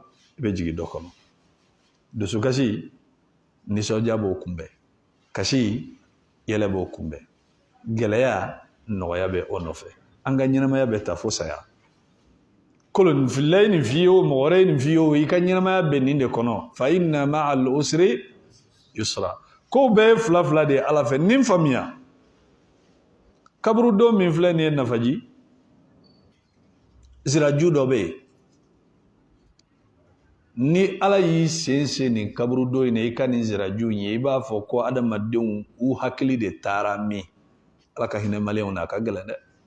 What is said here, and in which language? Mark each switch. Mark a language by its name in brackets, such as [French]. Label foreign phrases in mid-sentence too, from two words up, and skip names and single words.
[Bambara] i bɛ jigin dɔ kɔnɔ dusukasi nisɔndiya b'o kunbɛn kasi yɛlɛ b'o kunbɛn gɛlɛya nɔgɔya bɛ o nɔfɛ an ka ɲɛnamaya bɛ taa fo saya kolonifilila ye nin f'i ye o mɔgɔ wɛrɛ ye nin f'i ye o i ka ɲɛnamaya bɛ nin de kɔnɔ [Arabic] فإن مع العسر يسرا [Bambara] ko bɛɛ ye fila fila de ye ala fɛ nin faamuya kaburudon min filɛ nin ye nafaji siraju dɔ bɛ yen ni ala y'i sen nin kaburudon in na i ka nin siraju in ye i b'a fɔ ko adamadenw u hakili de taara min ala ka hinɛ maliyɛnw na a ka gɛlɛn dɛ